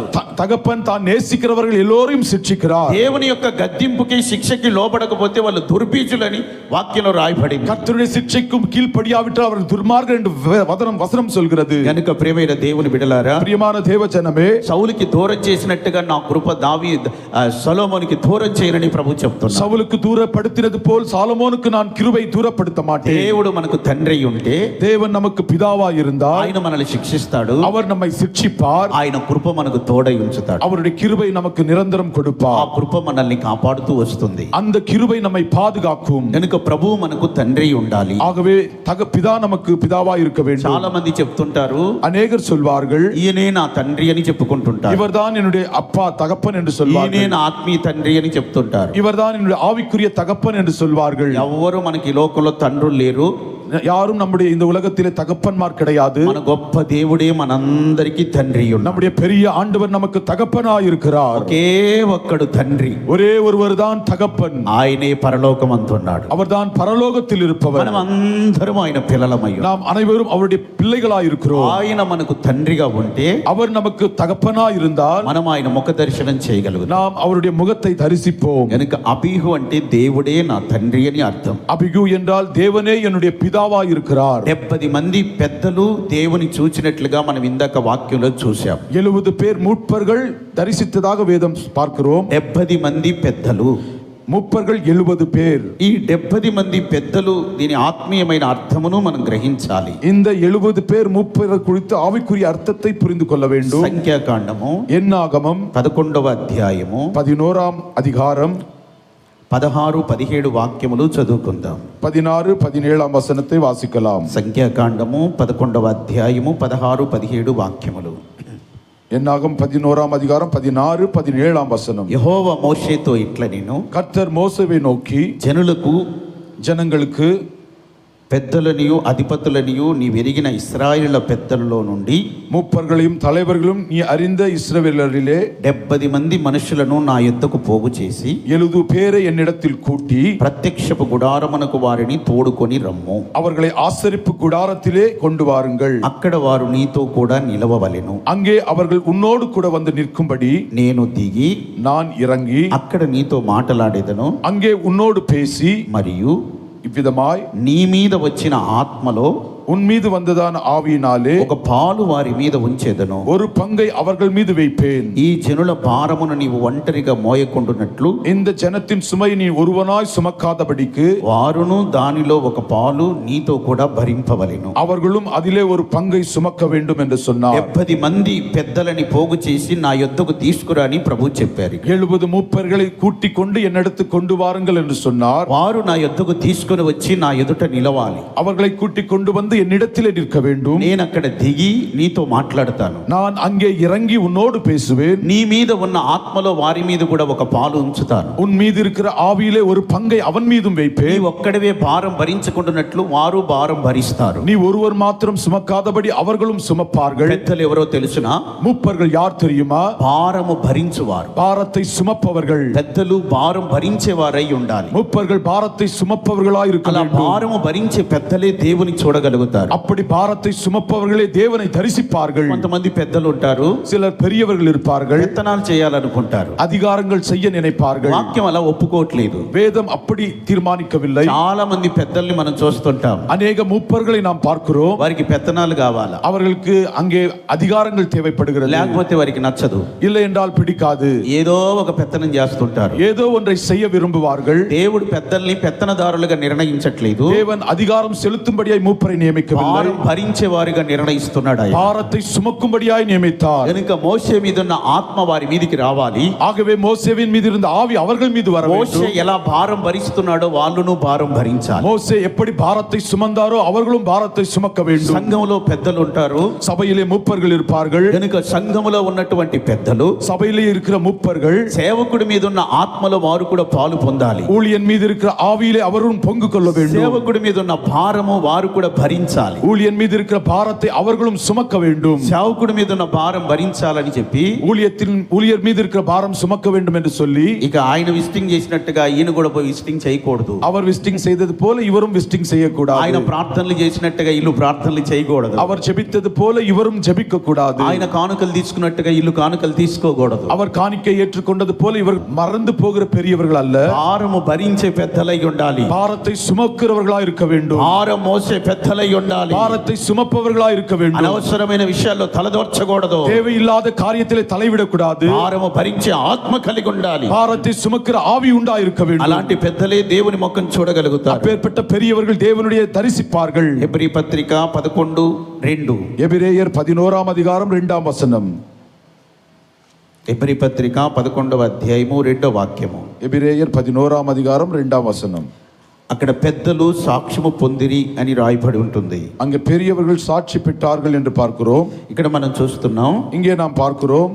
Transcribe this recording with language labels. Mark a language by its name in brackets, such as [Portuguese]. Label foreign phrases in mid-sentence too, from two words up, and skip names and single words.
[Tamil] தகப்பன் தான் நேசிக்கிறவர்கள் எல்லோரையும் சிக்ஷிக்கிறார். [Telugu] దేవుని యొక్క గద్దింపుకి శిక్షకి లోబడకపోతే వాళ్ళు దుర్బీజులని వాక్యంలో రాయబడింది. [Tamil] கர்த்தருடைய சிக்ஷைக்கும் கீழ்ப்படியாவிட்டால் அவர்கள் துர்மார்கர் என்று வசனம் சொல்கிறது. [Telugu] కనుక ప్రియమైన దేవుని బిడ్డలారా, [Tamil] பிரியமான தேவஜனமே, [Telugu] సౌలుకి దూరం చేసినట్టుగా నా కృప సొలొమోనుకి దూరం చేయనని ప్రభు చెప్తున్నాడు. [Tamil] சவுலுக்கு தூரப்படுத்தினது போல் சாலமோனுக்கு நான் கிருபை தூரப்படுத்த மாட்டேன். [Telugu] దేవుడు మనకు తండ్రి ఉంటే, [Tamil] தேவன் நமக்கு பிதாவா இருந்தால் [Telugu] ఆయన మనల్ని శిక్షిస్తాడు. [Tamil] அவர் நம்மை சிக்ஷிப்பார். [Telugu] ఆయన కృప మనకు తోడై ఉంచుతాడు. [Tamil] அவருடைய கிருபை நமக்கு நிரந்தரம் [Telugu] ఆ [Tamil] கொடுப்பார். [Telugu] కృప మనల్ని కాపాడుతూ వస్తుంది. [Tamil] அந்த கிருபை நம்மை பாதுகாக்கும். [Telugu] కనుక ప్రభు మనకు తండ్రి ఉండాలి. [Tamil] ஆகவே பிதா நமக்கு பிதாவா இருக்க வேண்டும். [Telugu] చాలా మంది చెప్తుంటారు, [Tamil] அநேகர் சொல்வார்கள், [Telugu] ఈయనే నా తండ్రి అని చెప్పుకుంటుంటారు. [Tamil] இவர்தான் என்னுடைய அப்பா தகப்பன் என்று [Telugu] ఈయనే [Tamil] சொல்வார்கள். [Telugu] నా ఆత్మీయ తండ్రి అని చెప్తుంటారు. [Tamil] இவர்தான் என்னுடைய ஆவிக்குரிய தகப்பன் என்று சொல்வார்கள். [Telugu] ఎవరు మనకి ఈ లోకంలో తండ్రులు లేరు. [Tamil] யாரும் நம்முடைய இந்த உலகத்திலே தகப்பன்மார் கிடையாது. [Telugu] మన గొప్ప దేవుడే మనందరికీ తండ్రి ఉన్నాడు. [Tamil] நம்முடைய பெரிய ஆண்டவர் நமக்கு தகப்பனாய் இருக்கிறார். [Telugu] ఒకే ఒక్కడు తండ్రి, [Tamil] ஒரே ஒருவர் தான் தகப்பன். [Telugu] ఆయనే పరలోకమందున్నాడు. [Tamil] அவர்தான் பரலோகத்தில் இருப்பவர். [Telugu] మనం అందరం ఆయన పిల్లలమయ్యాం. [Tamil] நாம் அனைவரும் அவருடைய பிள்ளைகளாய் இருக்கிறோம். [Telugu] ఆయన మనకు తండ్రిగా ఉంటే, [Tamil] அவர் நமக்கு தகப்பனாய் இருந்தால் [Telugu] మనం ఆయన ముఖ దర్శనం చేయగలుగుతాం. [Tamil] நாம் அவருடைய முகத்தை தரிசிப்போம். [Telugu] కనుక అబీహు అంటే దేవుడే నా తండ్రి అని అర్థం. [Tamil] அபிகு என்றால் தேவனே என்னுடைய பிதாவா இருக்கிறார். [Telugu] 70 మంది పెద్దలు దేవుని చూచినట్లుగా మనం ఇందాక వాక్యంలో చూసాం. [Tamil] 70 பேர் மூப்பர்கள் தரிசித்ததாக வேதம் பார்க்கிறோம். [Telugu] 70 మంది పెద్దలు, [Tamil] மூப்பர்கள் 70 பேர். [Telugu] ఈ 70 మంది పెద్దలు దీని ఆత్మీయమైన అర్థమును మనం గ్రహించాలి. [Tamil] இந்த 70 பேர் மூப்பர்கள் குறித்து ஆவிக்குரிய அர்த்தத்தை புரிந்து கொள்ள வேண்டும். [Telugu] సంఖ్యాకాండము [Tamil] என்னாகமம் [Telugu] 11వ అధ్యాయము [Tamil] 11ஆம் அதிகாரம் [Telugu] 16-17 వాక్యములు చదువుకుందాం. [Tamil] 16-17 వచనத்தை వాసికలాం. [Telugu] సంఖ్యాకాండము 11వ అధ్యాయము 16-17 వాక్యములు. [Tamil] என்னாகும் 11ஆம் அதிகாரம் 16-17 வசனம். [Telugu] యెహోవా మోషేతో ఇట్లా నేను, [Tamil] கர்த்தர் மோசேவை நோக்கி, [Telugu] జనులకు [Tamil] ஜனங்களுக்கு [Telugu] పెద్దలనియు అధిపతులనియు నీవెరిగిన ఇశ్రాయేలు పెద్దలలో నుండి [Tamil] மூப்பர்களையும் தலைவர்களும் நீ அறிந்த இஸ்ரவேலரிலே [Telugu] 70 మంది మనుషులను నా యొద్దకు పోగు చేసి [Tamil] 70 பேரை என்னிடத்தில் கூட்டி [Telugu] ప్రత్యక్షపు గుడారమునకు వారిని తోడుకొని రమ్ము. [Tamil] அவர்களை ஆசரிப்பு கூடாரத்திலே கொண்டு வாருங்கள். [Telugu] అక్కడ వారు నీతో కూడా నిలవవలెను. [Tamil] அங்கே அவர்கள் உன்னோடு கூட வந்து நிற்கும்படி [Telugu] నేను దిగి [Tamil] நான் இறங்கி [Telugu] అక్కడ నీతో మాట్లాడేదను. [Tamil] அங்கே உன்னோடு பேசி [Telugu] మరియు [Tamil] இவ்விதமாய் [Telugu] నీ మీద వచ్చిన ఆత్మలో [Tamil] உன் மீது வந்ததான ஆவியினாலே [Telugu] ఒక పాలు వారి మీద ఉంచేదను. [Tamil] ஒரு பங்கை அவர்கள் மீது வைப்பேன். [Telugu] ఈ జనుల భారమును నీవు ఒంటరిగా మోయకుండునట్లు [Tamil] இந்த ஜனத்தின் சுமை நீ ஒருவனாய் சுமக்காதபடிக்கு [Telugu] వారును దానిలో ఒక పాలు నీతో కూడా భరింపవలెను. [Tamil] அவர்களும் அதிலே ஒரு பங்கை சுமக்க வேண்டும் என்று சொன்னார். [Telugu] 70 మంది పెద్దలని పోగు చేసి నా యొద్దకు తీసుకురాని ప్రభు చెప్పారు. [Tamil] 70 மூப்பர்களை கூட்டிக் கொண்டு என்னிடத்து கொண்டு வாருங்கள் என்று சொன்னார். [Telugu] వారు నా యొద్దకు తీసుకొని వచ్చి నా ఎదుట నిలవాలి. [Tamil] அவர்களை கூட்டிக் கொண்டு வந்து என்னிடத்திலே நிற்க வேண்டும். [Telugu] నేను అక్కడ దిగి నీతో మాట్లాడతాను. [Tamil] நான் అங்கே இறங்கி உன்னோடு பேசுவேன். [Telugu] నీ మీద ఉన్న ఆత్మలో వారి మీద కూడా ఒక పాలు ఉంచుతాను. [Tamil] உன் மீது இருக்கிற ஆவியிலே ஒரு பங்கை அவன் மீதும் [Telugu] నీ [Tamil] வைப்பேன். [Telugu] ఒక్కడివే భారం భరించుకుంటున్నట్లు వారు భారం భరిస్తారు. [Tamil] நீ ஒருவர் மாத்திரம் சுமக்காதபடி அவர்களும் சுமப்பார்கள். [Telugu] పెద్దలు ఎవరో తెలుసునా? [Tamil] மூப்பர்கள் யார் தெரியுமா? [Telugu] భారము భరించువారు. [Tamil] பாரத்தை சுமப்பவர்கள். [Telugu] పెద్దలు భారం భరించేవారై ఉండాలి. [Tamil] மூப்பர்கள் பாரத்தை சுமப்பவர்களாய் இருக்க [Telugu] అలా [Tamil] வேண்டும். [Telugu] భారము భరించే పెద్దలే దేవుని చూడగలుగుతారు. [Tamil] அப்படி பாரத்தை சுமப்பவர்களே தேவனை தரிசிப்பார்கள். [Telugu] కొంతమంది పెద్దలు ఉంటారు, [Tamil] சிலர் பெரியவர்கள் இருப்பார்கள், [Telugu] పెత్తనాలు చేయాలనుకుంటారు. [Tamil] அதிகாரங்கள் செய்ய நினைப்பார்கள். [Telugu] వాక్యం అలా ఒప్పుకోవట్లేదు. [Tamil] வேதம் அப்படி தீர்மானிக்கவில்லை. [Telugu] చాలా మంది పెద్దల్ని మనం చూస్తుంటాం. [Tamil] அநேக மூப்பர்களை நாம் பார்க்கிறோம். [Telugu] వారికి పెత్తనాలు కావాలా, [Tamil] அவர்களுக்கு அங்கே அதிகாரங்கள் தேவைப்படுகிறது. [Telugu] లేకపోతే వారికి నచ్చదు. [Tamil] இல்லை என்றால் பிடிக்காது. [Telugu] ఏదో ఒక పెత్తనం చేస్తుంటారు. [Tamil] ஏதோ ஒன்றை செய்ய விரும்புவார்கள். [Telugu] దేవుడు పెద్దల్ని పెత్తనదారులుగా నిర్ణయించట్లేదు. [Tamil] தேவன் அதிகாரம் செலுத்தும்படியாய் மூப்பரை நியமிக்கவில்லை. [Telugu] భారం భరించే వారిగా నిర్ణయిస్తున్నాడు ఆయన. [Tamil] பாரத்தை சுமக்கும்படியாய் நியமித்தார். [Telugu] కనుక మోషే మీద ఉన్న ఆత్మ వారి మీదికి రావాలి. [Tamil] ஆகவே மோசேவின் மீது இருந்த ஆவி அவர்கள் மீது வர [Telugu] మోషే [Tamil] வேண்டும். [Telugu] ఎలా భారం భరిస్తున్నాడో వాళ్ళను భారం భరించాలి. [Tamil] மோசே எப்படி பாரத்தை சுமந்தாரோ அவர்களும் பாரத்தை சுமக்க வேண்டும். [Telugu] సంఘంలో పెద్దలు ఉంటారు, [Tamil] சபையிலே மூப்பர்கள் இருப்பார்கள். [Telugu] కనుక సంఘములో ఉన్నటువంటి పెద్దలు [Tamil] சபையிலே இருக்கிற மூப்பர்கள் [Telugu] సేవకుడి మీద ఉన్న ఆత్మలో వారు కూడా పాలు పొందాలి. [Tamil] ஊழியன் மீது இருக்கிற ஆவியிலே அவரும் பங்கு கொள்ள வேண்டும். [Telugu] సేవకుడి మీద ఉన్న భారము వారు కూడా భరించాలి. [Tamil] ஊழியன் மீது இருக்கிற பாரத்தை அவர்களும் சுமக்க வேண்டும். [Telugu] సేవకుడి మీద ఉన్న భారం భరించాలని చెప్పి [Tamil] ஊழியர் மீது இருக்கிற பாரம் சுமக்க வேண்டும் என்று சொல்லி [Telugu] ఇక ఆయన విజిటింగ్ చేసినట్టుగా ఈయన కూడా పోయి విజిటింగ్ చేయకూడదు. [Tamil] அவர் விசிட்டிங் செய்தது போல இவரும் விசிட்டிங் செய்யக்கூடாது. [Telugu] ఆయన ప్రార్థనలు చేసినట్టుగా ఇల్లు ప్రార్థనలు చేయకూడదు. [Tamil] அவர் ஜெபித்தது போல இவரும் ஜெபிக்க கூடாது. [Telugu] ఆయన కానుకలు తీసుకున్నట్టుగా ఇల్లు కానుకలు తీసుకోకూడదు. [Tamil] அவர் காணிக்கை ஏற்றுக்கொண்டது போல இவர் மறந்து போகிற பெரியவர்கள் அல்ல. [Telugu] భారము భరించే పెద్దలై ఉండాలి. [Tamil] பாரத்தை சுமக்கிறவர்களாய் இருக்க வேண்டும். [Telugu] భారం మోసే పెద్దలై ఉండాలి. [Tamil] பாரத்தை சுமப்பவர்களாய் இருக்க வேண்டும். [Telugu] అనవసరమైన విషయాల్లో తలదోర్చకూడదు. [Tamil] தேவையில்லாத காரியத்திலே தலைவிடக்கூடாது. [Telugu] భారము భరించే ఆత్మ కలిగి ఉండాలి. [Tamil] பாரத்தை சுமக்கிற ஆவி உண்டாய் இருக்க வேண்டும். [Telugu] అలాంటి పెద్దలే దేవుని ముఖం చూడగలుగుతారు. [Tamil] அப்பேற்பட்ட பெரியவர்கள் தேவனுடைய தரிசிப்பார்கள். [Telugu] హెబ్రీ పత్రిక 11:2. [Tamil] எபிரேயர் 11ஆம் அதிகாரம் 2ஆம் வசனம். [Telugu] హెబ్రీ పత్రిక 11వ అధ్యాయము 2వ వాక్యము. [Tamil] எபிரேயர் 11ஆம் அதிகாரம் 2ஆம் வசனம். [Telugu] అక్కడ పెద్దలు సాక్ష్యము పొందిరి అని రాయబడి ఉంటుంది. [Tamil] அங்கே பெரியவர்கள் சாட்சி பெற்றார்கள் என்று பார்க்கிறோம். [Telugu] ఇక్కడ మనం చూస్తున్నాం, [Tamil] இங்கே நாம் பார்க்கிறோம்